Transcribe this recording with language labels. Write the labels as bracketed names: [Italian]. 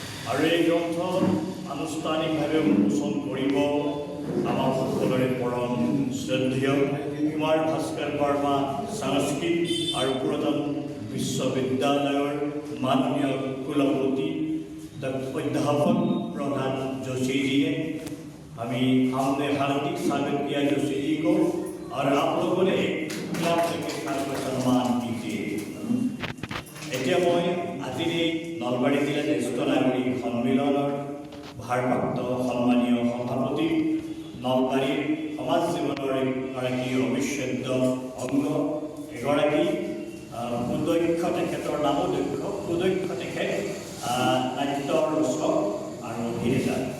[Assamese] আৰু এই গ্ৰন্থ আনুষ্ঠানিকভাৱে উন্মোচন কৰিব আমাৰ সকলোৰে পৰম শ্ৰদ্ধেয় কুমাৰ ভাস্কৰ বৰ্মা সংস্কৃত আৰু পুৰাতন বিশ্ববিদ্যালয়ৰ মাননীয় কুলপতি অধ্যাপক प्रधान जोशी [Hindi] जी हैं। हमने हार्दिक स्वागत किया जोशी जी को, और आप लोगों ने क्लास के साथ सम्मान कीजिए। [Assamese] এতিয়া মই আজিৰ এই নলবাৰী জিলা জ্যেষ্ঠ নাগৰিক সন্মিলনৰ ভাৰপ্ৰাপ্ত সন্মানীয় সভাপতি, নলবাৰীৰ সমাজ জীৱনৰ এগৰাকী অবিচ্ছেদ্য অংগ, এগৰাকী সুদক্ষ, তেখেতৰ নামো দক্ষ, সুদক্ষ তেখেত নাট্যৰ ৰচক আৰু অভিনেতা।